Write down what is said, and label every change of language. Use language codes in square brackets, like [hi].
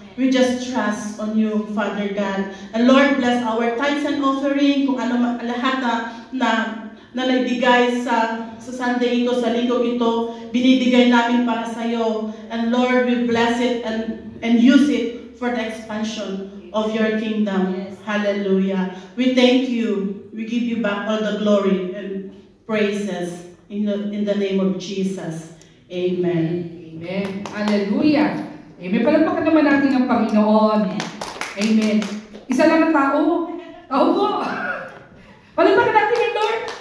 [en] We just trust on you, Father God. And Lord, bless our tithes and offering, [tl] kung ano lahat na naibigay sa Sunday ito, sa linggo ito, binibigay namin para sa iyo. [en] And Lord, we bless it and use it for the expansion of your kingdom. Yes. Hallelujah. We thank you. We give you back all the glory and praises in the name of Jesus. Amen. Amen. Hallelujah. Amen. [tl] Palampakan naman natin ang Panginoon. Amen. Isa lang ang tao. Tao po. Palampakan natin ang Lord.